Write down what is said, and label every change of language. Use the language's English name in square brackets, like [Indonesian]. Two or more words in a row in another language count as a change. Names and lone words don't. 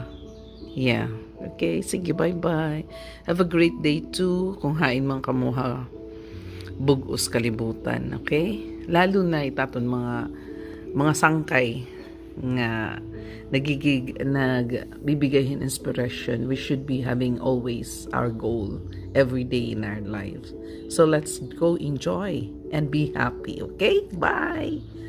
[English] Yeah. Okay, sige, bye-bye. Have a great day too. [Waray] Kung hain man kamuha, bugos kalibutan, okay? Lalo na itaton mga sangkay nga nagbibigay inspiration. [English] We should be having always our goal every day in our lives. So let's go enjoy and be happy, okay? Bye!